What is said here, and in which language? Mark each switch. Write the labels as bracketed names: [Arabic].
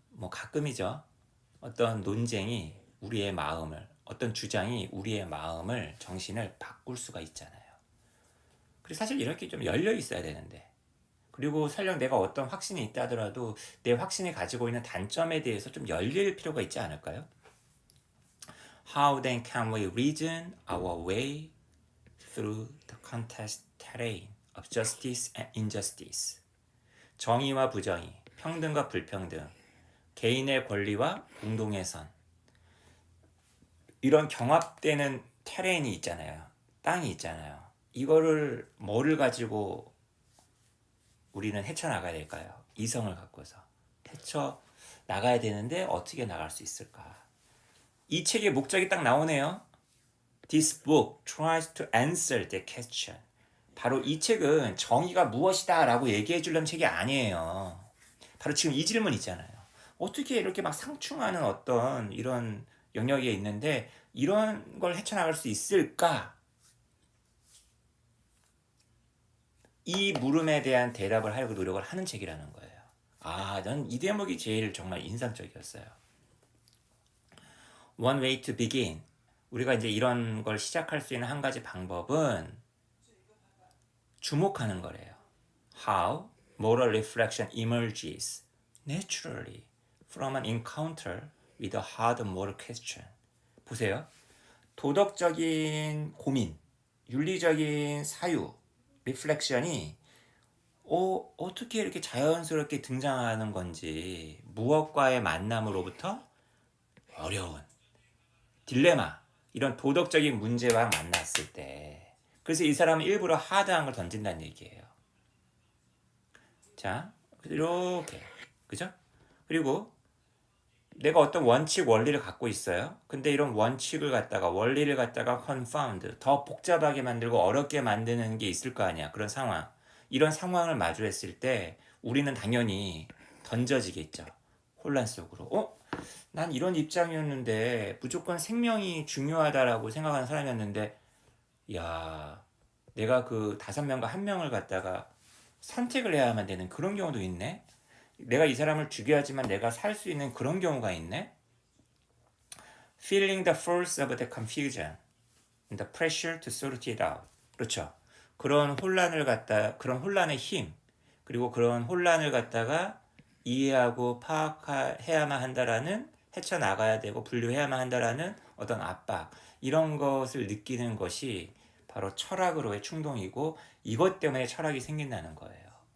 [Korean] 가끔이죠. 어떤 논쟁이 우리의 마음을, 어떤 주장이 우리의 마음을, 정신을 바꿀 수가 있잖아요. 그래서 사실 이렇게 좀 열려 있어야 되는데. 그리고 설령 내가 어떤 확신이 있다 하더라도 내 확신이 가지고 있는 단점에 대해서 좀 열릴 필요가 있지 않을까요? [English] How then can we reason our way through the contest terrain of justice and injustice? [Korean] 정의와 부정의, 평등과 불평등, 개인의 권리와 공동의 선. 이런 경합되는 테레인이 있잖아요. 땅이 있잖아요. 이거를 뭐를 가지고 우리는 헤쳐나가야 될까요? 이성을 갖고서 헤쳐나가야 되는데 어떻게 나갈 수 있을까? 이 책의 목적이 딱 나오네요. [English] This book tries to answer the question. [Korean] 바로 이 책은 정의가 무엇이다 라고 얘기해 주려는 책이 아니에요. 바로 지금 이 질문 있잖아요. 어떻게 이렇게 막 상충하는 어떤 이런 영역에 있는데 이런 걸 헤쳐나갈 수 있을까? 이 물음에 대한 대답을 하려고 노력을 하는 책이라는 거예요. 난 이 대목이 제일 정말 인상적이었어요. [English] One way to begin. [Korean] 우리가 이제 이런 걸 시작할 수 있는 한 가지 방법은 주목하는 거래요. [English] How moral reflection emerges naturally from an encounter with a hard moral question. [Korean] 보세요. 도덕적인 고민, 윤리적인 사유, 리플렉션이 어떻게 이렇게 자연스럽게 등장하는 건지 무엇과의 만남으로부터 어려운 딜레마, 이런 도덕적인 문제와 만났을 때 그래서 이 사람은 일부러 하드한 걸 던진다는 얘기예요. 자, 이렇게 그죠? 그리고 내가 어떤 원칙 원리를 갖고 있어요. 근데 이런 원칙을 갖다가 원리를 갖다가 confound 더 복잡하게 만들고 어렵게 만드는 게 있을 거 아니야. 그런 상황. 이런 상황을 마주했을 때 우리는 당연히 던져지겠죠. 혼란 속으로. 난 이런 입장이었는데 무조건 생명이 중요하다라고 생각하는 사람이었는데 야, 내가 그 5명과 1명을 갖다가 선택을 해야만 되는 그런 경우도 있네. 내가 이 사람을 죽여야지만 내가 살 수 있는 그런 경우가 있네. [English] Feeling the force of the confusion and the pressure to sort it out. [Korean] 그렇죠. 그런 혼란을 갖다 그런 혼란의 힘 그리고 그런 혼란을 갖다가 이해하고 파악해야만 한다라는 헤쳐나가야 되고 분류해야만 한다라는 어떤 압박 이런 것을 느끼는 것이 바로 철학으로의 충동이고 이것 때문에 철학이 생긴다는 거예요.